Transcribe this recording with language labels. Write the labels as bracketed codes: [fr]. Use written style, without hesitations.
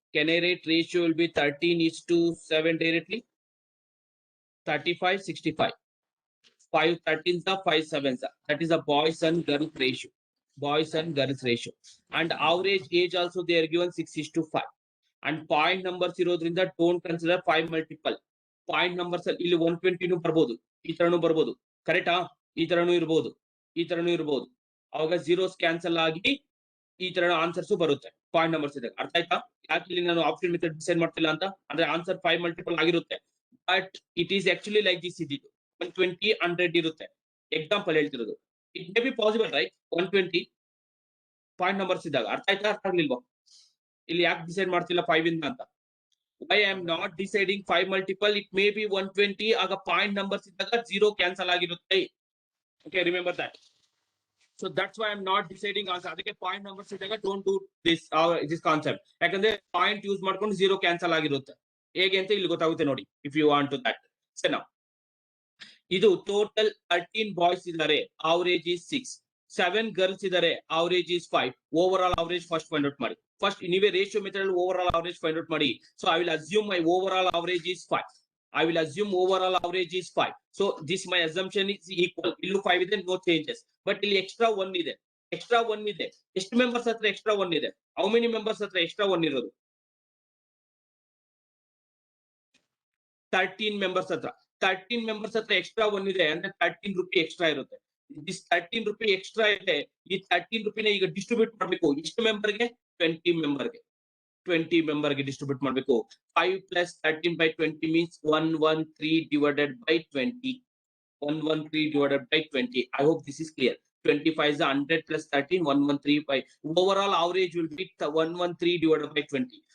[en] Can I rate ratio will be 13:7 directly? 35 65. 5 13s are 5 7s are. That is a boys and girls ratio. Boys and girls ratio. And average age also they are given 6:5. And point numbers ಇರೋದ್ರಿಂದ don't consider 5 multiple. [kn] Point numbers ಇಲ್ಲಿ 120 ಬರ್ಬೋದು, ಈ ತರನು ಬರ್ಬೋದು. ಕರೆಕ್ಟಾ? ಈ ತರನು ಇರಬಹುದು, ಈ ತರನು ಇರಬಹುದು. ಅವಾಗ zeros ಕ್ಯಾನ್ಸಲ್ ಆಗಿ ಈ ತರ ಆನ್ಸರ್ಸ್ ಬರುತ್ತೆ ಪಾಯಿಂಟ್ ನಂಬರ್ಸ್ ಇದ್ದಾಗ. ಅರ್ಥ ಆಯ್ತಾ? ಯಾಕೆ ಇಲ್ಲಿ ನಾನು ಆಪ್ಷನ್ ಮೆಥಡ್ ಡಿಸೈಡ್ ಮಾಡ್ತಿಲ್ಲ ಅಂತ ಅಂದ್ರೆ ಆನ್ಸರ್ 5 ಮಲ್ಟಿಪಲ್ ಆಗಿರುತ್ತೆ. [en] but it is actually like this [kn] ಇದ್ದಿದ್ದು 120 100 ಇರುತ್ತೆ. ಎಕ್ಸಾಂಪಲ್ ಹೇಳ್ತಿರೋದು. [en] It may be possible right 120 point numbers ಇದ್ದಾಗ. [kn] ಅರ್ಥ ಆಯ್ತಾ? ಅರ್ಥ ಆಗ್ಲಿಲ್ವಾ? ಇಲ್ಲಿ ಯಾಕೆ ಡಿಸೈಡ್ ಮಾಡ್ತಿಲ್ಲ 5 ಇಂದ ಅಂತ? [en] Why I am not deciding 5 multiple? It may be 120 ಆಗ point numbers ಇದ್ದಾಗ 0 cancel ಆಗಿರುತ್ತೆ. Okay, remember that. So that's why I'm not deciding answer. [kn] ಅದಕ್ಕೆ ಪಾಯಿಂಟ್ ನಂಬರ್ಸ್ ಇದ್ದಾಗ [en] don't do this concept. [kn] ಯಾಕಂದ್ರೆ ಪಾಯಿಂಟ್ ಯೂಸ್ ಮಾಡ್ಕೊಂಡು 0 ಕ್ಯಾನ್ಸಲ್ ಆಗಿರುತ್ತೆ. ಹೇಗೆ ಅಂತ ಇಲ್ಲಿ ಗೊತ್ತಾಗುತ್ತೆ ನೋಡಿ. [en] If you want to that. So now ಇದು total 13 boys ಇದ್ದಾರೆ. Average is 6. 7 girls idare, average is 5. Overall average first find out madi. First anyway ratio method overall average find out madi. So I will assume my overall average is 5. I will assume overall average is 5. So this my assumption is equal. [kn] Illu 5 ಇದೆ, [en] no changes. [kn] But ಇಲ್ಲಿ extra 1 ಇದೆ. Extra 1 ಇದೆ. ಎಷ್ಟು members ಹತ್ರ extra 1 ಇದೆ? [en] How many members ಹತ್ರ extra 1 ಇರೋದು? [kn] 13 members ಹತ್ರ. 13 members ಹತ್ರ extra 1 ಇದೆ ಅಂದ್ರೆ 13 ರೂಪಾಯಿ extra ಇರುತ್ತೆ. This 13 ರೂಪಾಯಿ extra ಇದೆ. ಈ 13 ರೂಪಾಯಿನ ಈಗ ಡಿಸ್ಟ್ರಿಬ್ಯೂಟ್ ಮಾಡಬೇಕು. ಎಷ್ಟು ಮೆಂಬರ್ಗೆ? 20 ಮೆಂಬರ್ಗೆ. 20 ಮೆಂಬರ್ಗೆ ಡಿಸ್ಟ್ರಿಬ್ಯೂಟ್ ಮಾಡಬೇಕು. [en] 5 plus 13 by 20 means 113 divided by 20. 113 divided by 20. I hope this is clear. 25 is 100 plus 13, 113 by overall average will be 113 divided by 20.